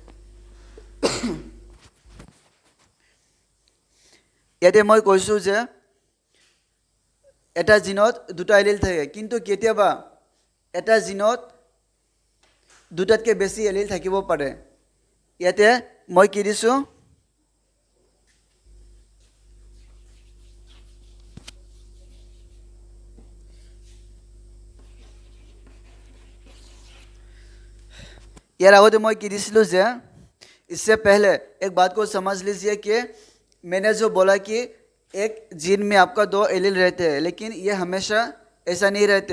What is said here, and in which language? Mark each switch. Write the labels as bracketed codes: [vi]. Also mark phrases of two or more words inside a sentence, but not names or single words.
[as] ইয়াতে মই কৈছোঁ যে এটা জিনত দুটা এলিল থাকে কিন্তু কেতিয়াবা এটা জিনত দুটাতকৈ বেছি এলিল থাকিব পাৰে। ইয়াতে মই কি দিছোঁ, [hi] यार आगे तो [as] মই কি দিছিলোঁ যে [hi] इससे पहले एक बात को समझ लीजिए कि मैंने जो बोला कि एक जीन में आपका 2 एलील रहते हैं, लेकिन ये हमेशा ऐसा नहीं रहते।